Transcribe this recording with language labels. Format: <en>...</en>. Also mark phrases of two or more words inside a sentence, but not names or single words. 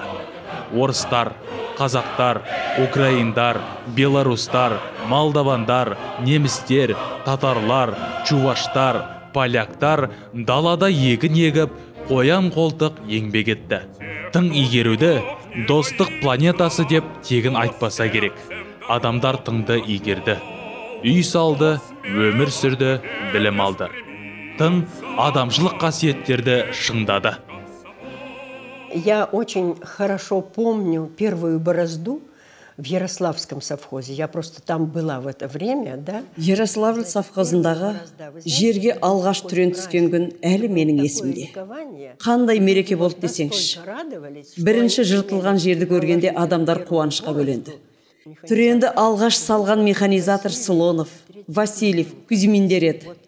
<kk>Орыстар, қазақтар, украиндар, белорустар, молдавандар, немістер, татарлар, чуваштар, поляктар далада егін егіп, қоян қолтық еңбек етті. Тың игеруді достық планетасы деп тегін айтпаса керек. Адамдар тыңды игерді. Үй салды, өмір сүрді, білім алды. Тың адамшылық қасиеттерді шыңдады.</kk> <ru>Я очень хорошо помню первую борозду в Ярославском совхозе. Я просто там была в это время, да?</ru> <kk>Ярославль совхозындағы жерге алғаш түрен түскен күн әлі менің есімде. Қандай мереке болды десеңші. Бірінші жыртылған жерді көргенде адамдар қуанышқа бөленді. Түренді алғаш салған механизатор Слонов, Васильев, Кузьминдер еді.</kk>